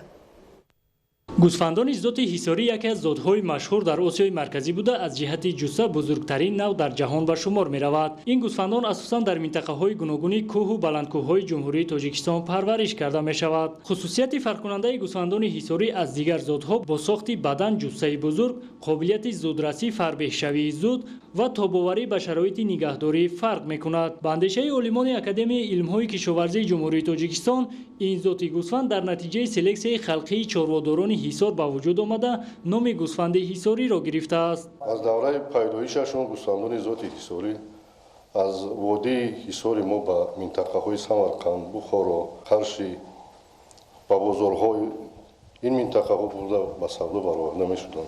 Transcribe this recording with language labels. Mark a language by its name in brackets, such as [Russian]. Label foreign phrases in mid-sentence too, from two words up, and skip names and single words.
[Tajik] گوسفندان ذات حصاری یکی از ذات‌های مشهور در آسیای مرکزی بوده از جهت جثه بزرگترین نوع در جهان به شمار می‌رود. این گوسفندان اساساً در منطقه‌های گوناگون کوه و بلندکوه‌های جمهوری تاجیکستان پرورش کرده می‌شود. خصوصیت فرق‌کننده گوسفندان حصاری از دیگر ذات‌ها با ساخت بدن جثه بزرگ، قابلیت زودرسی فربه‌شوی زود ва тобоварӣ ба шароити нигаҳдорӣ фарқ мекунад. Ба андешаи олимони Академияи илмҳои кишоварзии Ҷумҳурии Тоҷикистон, ин зоти гӯсфанд дар натиҷаи селексияи халқии чорводорони ҳисор ба вуҷуд омада номи гӯсфанди ҳисориро гирифтааст. аз давраи пайдоишашон гӯсфандони зоти ҳисорӣ аз водии ҳисори мо ба минтақаҳои Самарқанд, Бухоро, Қарши ба бозорҳои ин минтақаҳо бурда ба савдо бароварда мешуданд.